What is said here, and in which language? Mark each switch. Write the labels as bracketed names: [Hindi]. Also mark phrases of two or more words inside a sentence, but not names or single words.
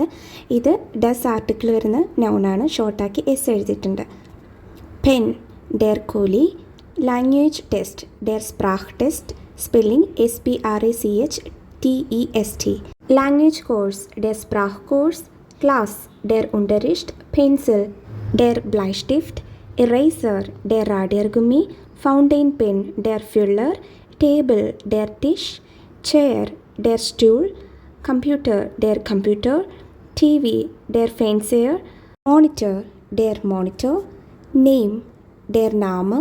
[Malayalam] ഇത് ഡസ് ആർട്ടിക്കിൾ വരുന്ന നൗണാണ്. ഷോർട്ടാക്കി എസ് എഴുതിയിട്ടുണ്ട്. [German] പെൻ, der Kuli. [English] Language test, [German] der Sprachtest. [English] സ്പെല്ലിംഗ് SPRACHTEST. Language course, [German] der Sprachkurs. ക്ലാസ്, der Unterricht. പെൻസിൽ, der Bleistift. Eraser, der Radiergummi. [English] Fountain pen, [German] der Füller. Table, der Tisch. Chair, der Stuhl. Computer, der Computer. TV, der Fernseher. Monitor, der Monitor. Name, der Name.